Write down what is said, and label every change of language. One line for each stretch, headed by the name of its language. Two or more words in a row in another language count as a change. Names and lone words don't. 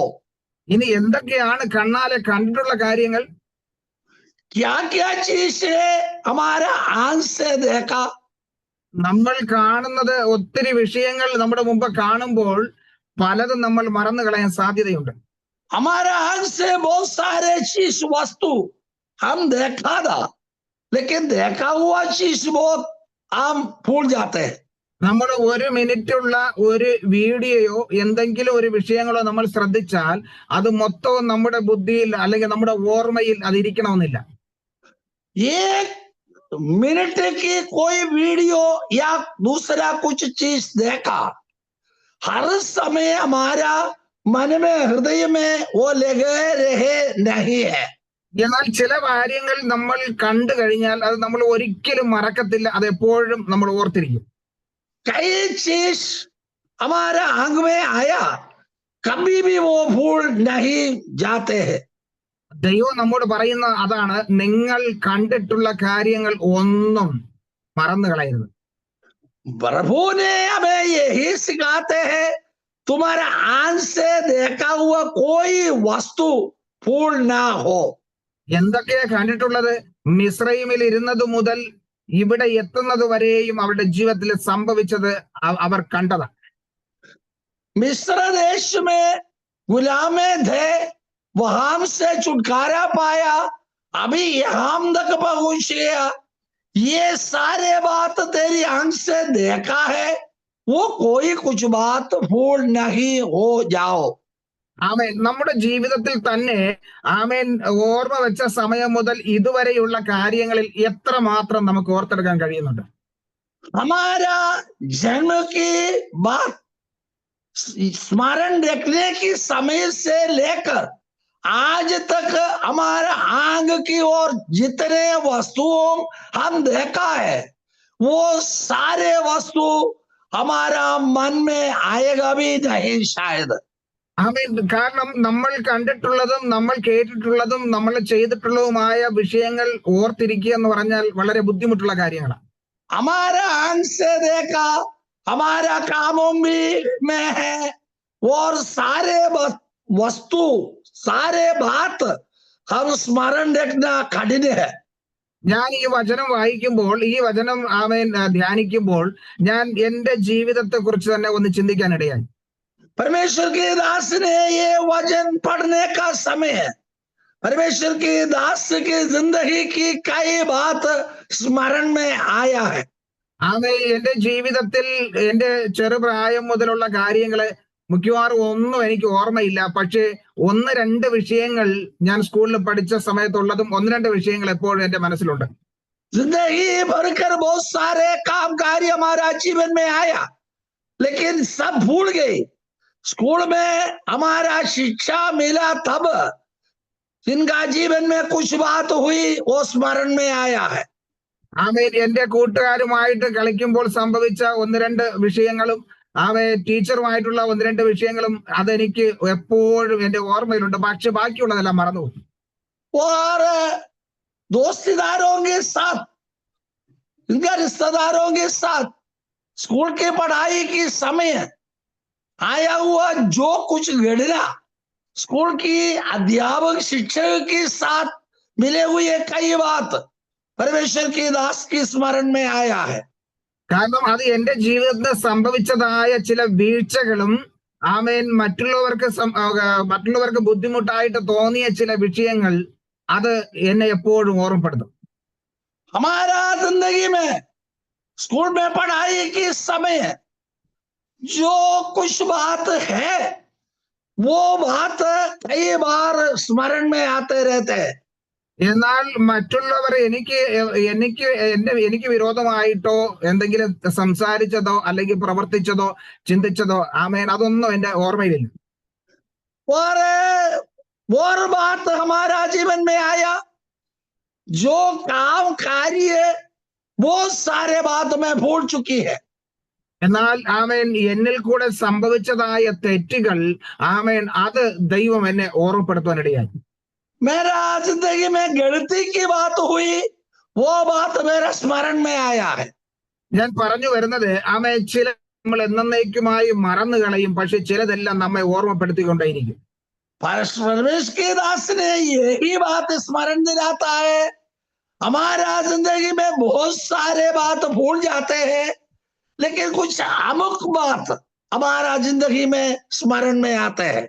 Malayalam: ഇനി എന്തൊക്കെയാണ് കണ്ണാലെ കണ്ടിട്ടുള്ള കാര്യങ്ങൾ?
Hindi: क्या क्या चीज है हमारा आंख से देखा?
Malayalam: നമ്മൾ കാണുന്നത് ഒത്തിരി വിഷയങ്ങൾ നമ്മുടെ മുമ്പ് കാണുമ്പോൾ പലതും നമ്മൾ മറന്നു കളയാൻ സാധ്യതയുണ്ട്.
Hindi: हमारा आंख से बहुत सारे चीज वस्तु हम देखा था, लेकिन देखा हुआ चीज बहुत हम भूल जाते हैं.
Malayalam: നമ്മൾ ഒരു മിനിറ്റുള്ള ഒരു വീഡിയോയോ എന്തെങ്കിലും ഒരു വിഷയങ്ങളോ നമ്മൾ ശ്രദ്ധിച്ചാൽ അത് മൊത്തവും നമ്മുടെ ബുദ്ധിയിൽ അല്ലെങ്കിൽ നമ്മുടെ ഓർമ്മയിൽ അതിരിക്കണമെന്നില്ല.
Hindi: एक मिनट की कोई वीडियो या दूसरा कुछ चीज देखा, हर समय हमारा मन में हृदय में वो लगे रहे नहीं है.
Malayalam: എന്നാൽ ചില കാര്യങ്ങൾ നമ്മൾ കണ്ടു കഴിഞ്ഞാൽ അത് നമ്മൾ ഒരിക്കലും മറക്കത്തില്ല, അത് എപ്പോഴും നമ്മൾ ഓർത്തിരിക്കും.
Hindi: कई चीज हमारा आंख में आया, कभी भी वो भूल नहीं जाते हैं.
Malayalam: ദൈവം നമ്മോട് പറയുന്ന അതാണ്, നിങ്ങൾ കണ്ടിട്ടുള്ള കാര്യങ്ങൾ ഒന്നും മറന്നു കളയരുത്.
Hindi: प्रभु ने हमें यही सिखाते हैं, तुम्हारा आंख से देखा हुआ कोई वस्तु भूल ना हो.
Malayalam: എന്തൊക്കെയാ കണ്ടിട്ടുള്ളത്? മിസ്രൈമിൽ ഇരുന്നത് മുതൽ ഇവിടെ എത്തുന്നത് വരെയും അവരുടെ ജീവിതത്തിൽ സംഭവിച്ചത് അവർ കണ്ടതാണ്.
Hindi: मिस्र देश में गुलामे थे, वहां से छुटकारा पाया, अभी यहाँ तक पहुंच गया. ये सारे बात तेरी आंख से देखा है, वो कोई कुछ बात भूल नहीं हो जाओ.
Malayalam: ആമേൻ. നമ്മുടെ ജീവിതത്തിൽ തന്നെ ആമേൻ ഓർമ്മ വെച്ച സമയം മുതൽ ഇതുവരെയുള്ള കാര്യങ്ങളിൽ എത്ര മാത്രം നമുക്ക് ഓർത്തെടുക്കാൻ കഴിയുന്നുണ്ട്?
Hindi: हमारा जन्म की बात स्मरण रखने की समय से लेकर आज तक हमारा आंख की ओर जितने वस्तुओं हम देखा है, वो सारे वस्तु हमारा मन में आएगा भी नहीं शायद.
Malayalam: ആമേൻ. കാരണം നമ്മൾ കണ്ടിട്ടുള്ളതും നമ്മൾ കേട്ടിട്ടുള്ളതും നമ്മൾ ചെയ്തിട്ടുള്ളതുമായ വിഷയങ്ങൾ ഓർത്തിരിക്കുക എന്ന് പറഞ്ഞാൽ വളരെ ബുദ്ധിമുട്ടുള്ള കാര്യങ്ങളാണ്.
Hindi: हमारा आंख से देखा हमारा कामों में है, और सारे वस्तु सारे बात हम स्मरण रखना कठिन है.
Malayalam: ഞാൻ ഈ വചനം വായിക്കുമ്പോൾ, ഈ വചനം ആമേൻ ധ്യാനിക്കുമ്പോൾ ഞാൻ എന്റെ ജീവിതത്തെ കുറിച്ച് തന്നെ ഒന്ന് ചിന്തിക്കാനിടയായി.
Hindi: परमेश्वर के दास ने ये वचन पढ़ने का समय है. परमेश्वर के दास की जिंदगी की कई बात स्मरण में आया है.
Malayalam: ആമേൻ. എന്റെ ജീവിതത്തിൽ എന്റെ ചെറുപ്രായം മുതലുള്ള കാര്യങ്ങള് മിക്കവാറും ഒന്നും എനിക്ക് ഓർമ്മയില്ല. പക്ഷേ ഒന്ന് രണ്ട് വിഷയങ്ങൾ ഞാൻ സ്കൂളിൽ പഠിച്ച സമയത്തുള്ളതും ഒന്ന് രണ്ട് വിഷയങ്ങൾ എപ്പോഴും എന്റെ മനസ്സിലുണ്ട്.
Hindi: जिंदगी भरकर बहुत सारे काम कार्य हमारा जीवन में आया, लेकिन सब भूल गए. स्कूल में हमारा शिक्षा मिला तब जिनका जीवन में कुछ बात हुई वो स्मरण में आया है.
Malayalam: ആമേൻ. എന്റെ കൂട്ടുകാരുമായിട്ട് കളിക്കുമ്പോൾ സംഭവിച്ച ഒന്ന് രണ്ട് വിഷയങ്ങളും ടീച്ചറുമായിട്ടുള്ള ഒന്ന് രണ്ട് വിഷയങ്ങളും അതെനിക്ക് എപ്പോഴും എന്റെ ഓർമ്മയിലുണ്ട്. പക്ഷെ ബാക്കിയുള്ളതെല്ലാം മറന്നുപോയി.
Hindi: और दोस्तीदारों के साथ, इनका रिश्तेदारों के साथ स्कूल की पढ़ाई की समय आया हुआ जो कुछ घटना, स्कूल की अध्यापक शिक्षक के साथ मिले हुए कई बात परमेश्वर की दास की स्मरण में आया है.
Malayalam: കാരണം അത് എന്റെ ജീവിതത്തിൽ സംഭവിച്ചതായ ചില വീഴ്ചകളും ആമേൻ മറ്റുള്ളവർക്ക് ബുദ്ധിമുട്ടായിട്ട് തോന്നിയ ചില വിഷയങ്ങൾ അത് എന്നെ എപ്പോഴും ഓർമ്മപ്പെടുത്തും.
Hindi: हमारा जिंदगी में स्कूल में पढ़ाई के समय जो कुछ बात है, वो बात कई बार स्मरण में आते रहते हैं.
Malayalam: എന്നാൽ മറ്റുള്ളവർ എനിക്ക് വിരോധമായിട്ടോ എന്തെങ്കിലും സംസാരിച്ചതോ അല്ലെങ്കിൽ പ്രവർത്തിച്ചതോ ചിന്തിച്ചതോ ആമേൻ അതൊന്നും എന്റെ ഓർമ്മയിലില്ല.
Hindi: और बात हमारा जीवन में आया, जो काम कार्य वो सारे बात में भूल चुकी है.
Malayalam: എന്നാൽ ആമേൻ എന്നിൽ കൂടെ സംഭവിച്ചതായ തെറ്റുകൾ ആമേൻ അത് ദൈവം എന്നെ ഓർമ്മപ്പെടുത്താനിടയായി.
Hindi: मेरा जिंदगी में गलती की बात हुई, वो बात मेरा स्मरण में आया है.
Malayalam: ഞാൻ പറഞ്ഞു വരുന്നത് ആമേൻ ചില നമ്മൾ എന്നേക്കുമായി മറന്നു കളയും, പക്ഷെ ചിലതെല്ലാം നമ്മെ ഓർമ്മപ്പെടുത്തിക്കൊണ്ടേയിരിക്കും.
Hindi: परमेश्वर के दास ने यही बात स्मरण दिलाता है. हमारा जिंदगी में बहुत सारे बात भूल जाते हैं, लेकिन कुछ अमुक बात हमारा जिंदगी में स्मरण में आते हैं.